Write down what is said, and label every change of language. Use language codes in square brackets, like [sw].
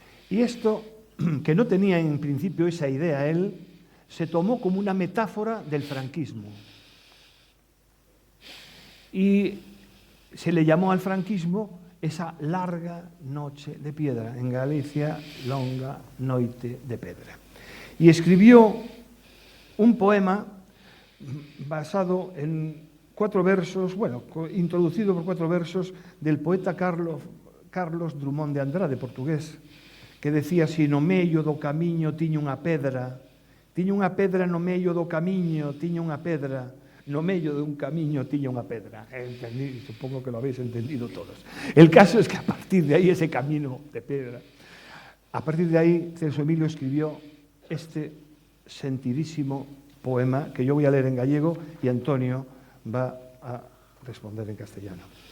[es] Y esto, que no tenía en principio esa idea él, se tomó como una metáfora del franquismo. Y se le llamó al franquismo esa larga noche de piedra. En Galicia, [gl] longa noite de pedra. [es] Y escribió un poema basado en 4 versos, bueno, introducido por 4 versos del poeta Carlos Drummond de Andrade, portugués, que decía así: [gl] no medio do camiño tiña unha pedra [es] no medio do camiño tiña unha pedra, no medio de un camiño tiña unha pedra. Entendí, supongo que lo habéis entendido todos. El caso es que a partir de ahí, ese camino de piedra, a partir de ahí Celso Emilio escribió este sentidísimo poema que yo voy a leer en gallego y Antonio va a responder en castellano.